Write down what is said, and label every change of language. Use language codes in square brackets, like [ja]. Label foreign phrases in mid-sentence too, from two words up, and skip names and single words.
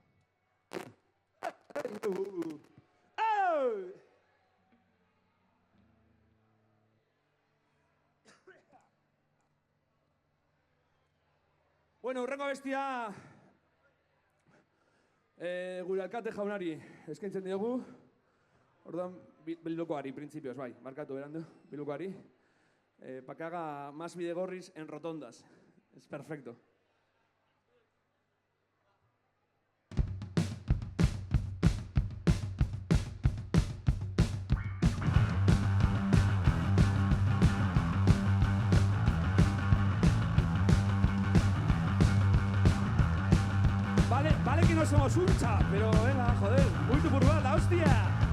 [eu] Bueno, urrengo bestia gure alkate jaunari eskaintzen diogu. Orduan, bildukoari, printzipioz, bai, markatu berandu, bildukoari. [es] Para que haga más bidegorris en rotondas. Es perfecto. Vale que no somos uncha, pero venga, joder, muy tu burbuja, la hostia.